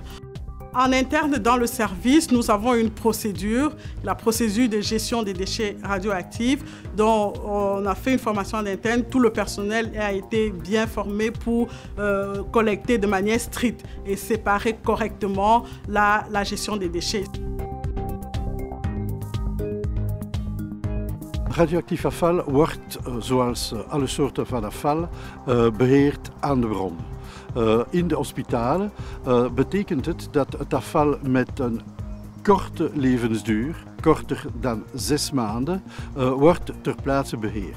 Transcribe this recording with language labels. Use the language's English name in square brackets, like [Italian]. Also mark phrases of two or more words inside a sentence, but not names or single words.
[French] En interne, dans le service, nous avons une procédure, la procédure de gestion des déchets radioactifs, dont on a fait une formation en interne. Tout le personnel a été bien formé pour collecter de manière stricte et séparer correctement la gestion des déchets. [Dutch] Radioactief afval wordt, zoals alle soorten van afval, beheerd aan de bron. In de hospitalen betekent het dat het afval met een korte levensduur, korter dan 6 maanden, wordt ter plaatse beheerd.